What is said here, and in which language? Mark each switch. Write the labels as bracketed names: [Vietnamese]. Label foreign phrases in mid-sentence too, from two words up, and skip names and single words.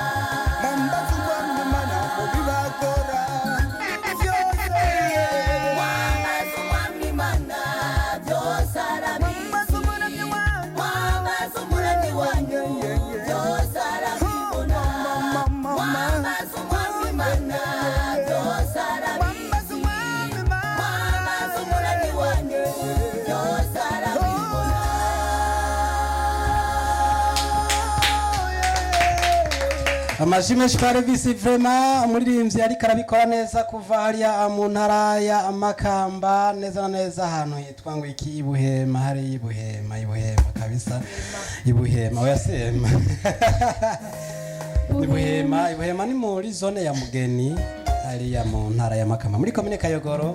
[Rundi] Mwambaza umwami Imana byose arabizi, mwambaza umuremyi wanyu byose arabibona, mwambaza umwami Imana byose arabizi, mwambaza umuremyi wanyu byose arabibona. Amashimwe Shparevisi vraiment umuririmbyi ariko arabikora neza kuva hariya mu ntara ya Makamba, neza na neza ahantu hitwa ngo iki Ibuhema, hari Ibuhema kabisa, Ibuhema oyasema Ibuhema ni muri zone ya Mugeni hariya mu ntara ya Makamba muri komine Kayogoro.